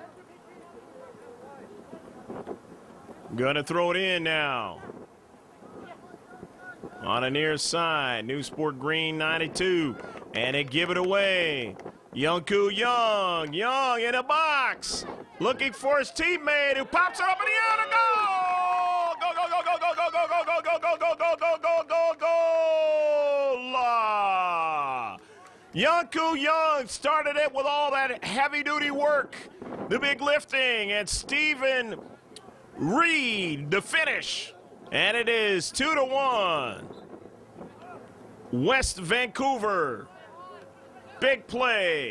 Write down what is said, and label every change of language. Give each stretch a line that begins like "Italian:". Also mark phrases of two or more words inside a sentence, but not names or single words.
English: Gonna throw it in now. On a near side, Neusport Green 92, and they give it away. Youngku Young, Young in a box, looking for his teammate who pops it up in the air to goal! Go, go, go, go, go, go, go, go, go, go, go, go, go, go, go, go! Youngku Young started it with all that heavy-duty work, the big lifting, and Stephen Reed, the finish. And it is 2-1. West Vancouver. Big play.